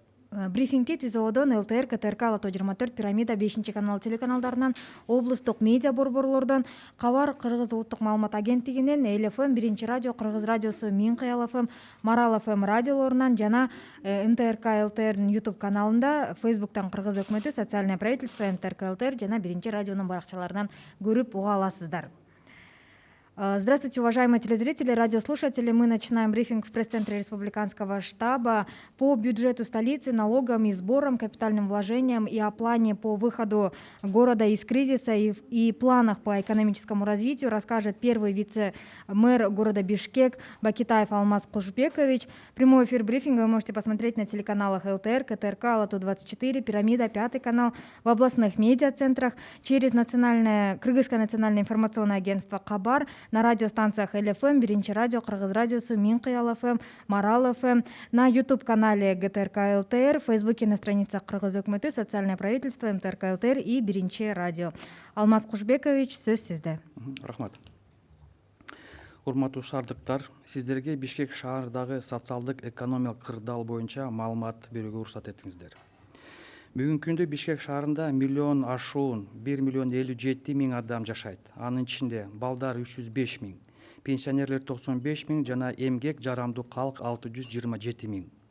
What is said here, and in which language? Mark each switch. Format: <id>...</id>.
<ky>Брифингти ТүЗОдон, ЛТР, КТРК, Ала-тоо 24, Пирамида, 5 канал телеканалдарынан, облустук медиа борборлордон, Кабар, Кыргыз улуттук маалымат агенттигинен, ЭЛ-ФМ, Биринчи радио, Кыргыз радиосу, Миңкыял ФМ, Марал ФМ радиолорунан жана МТРК ЛТРнын YouTube каналында, Фейсбуктан Кыргыз өкмөтү, Социальное правительство, МТРК ЛТР жана Биринчи радионун баракчаларынан көрүп уга аласыздар.</ky> <ru>Здравствуйте, уважаемые телезрители, радиослушатели. Мы начинаем брифинг в пресс-центре Республиканского штаба по бюджету столицы, налогам и сборам, капитальным вложениям и о плане по выходу города из кризиса и планах по экономическому развитию расскажет первый вице-мэр города Бишкек Бакетаев Алмаз Кушбекович. Прямой эфир брифинга вы можете посмотреть на телеканалах ЛТР, КТРК, Ала-тоо 24, Пирамида, 5 канал, в областных медиацентрах, через Кыргызское национальное информационное агентство Кабар, на радиостанциях ЭЛ-ФМ, Биринчи радио, Кыргыз радиосу, Миңкыял ФМ, Марал ФМ, на YouTube-канале ГТРК ЛТР, в Фейсбуке на страницах Кыргыз өкмөтү, Социальное правительство, МТРК ЛТР и Биринчи радио.</ru> <ky>Алмаз Кушбекович, сөз сизде. Рахмат. Урматтуу шаардыктар, сиздерге Бишкек шаардагы социалдык экономикалык кырдаал боюнча маалымат берүүгө уруксат этиңиздер. Бүгүнкү күндө Бишкек шаарында миллион ашуун 1 миллион 57 миң адам жашайт. Анын ичинде балдар 305 миң, пенсионерлер 95 миң жана эмгек жарамдуу калк 627 миң.</ky>